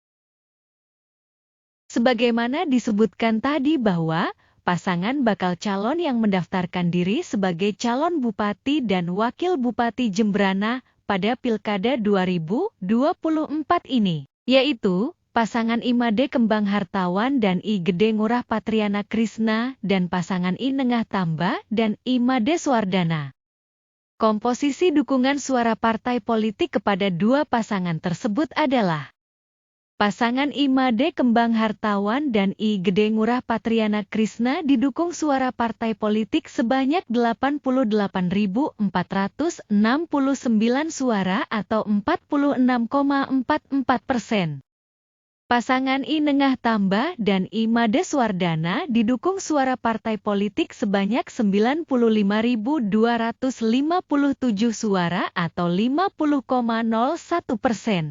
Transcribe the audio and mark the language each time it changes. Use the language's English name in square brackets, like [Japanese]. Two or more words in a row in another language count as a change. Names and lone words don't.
[Indonesian] Sebagaimana disebutkan tadi bahwa pasangan bakal calon yang mendaftarkan diri sebagai calon bupati dan wakil bupati Jembrana pada Pilkada 2024 ini, yaitu pasangan Imade Kembang Hartawan dan I Gede Ngurah Patriana Krisna dan pasangan Inengah Tamba dan Imade Suwardana. Komposisi dukungan suara partai politik kepada dua pasangan tersebut adalah: pasangan Imade Kembang Hartawan dan I Gede Ngurah Patriana Krisna didukung suara partai politik sebanyak 88.469 suara atau 46,44%. Pasangan Inengah Tamba dan Imade Suwardana didukung suara partai politik sebanyak 95.257 suara atau 50,01%.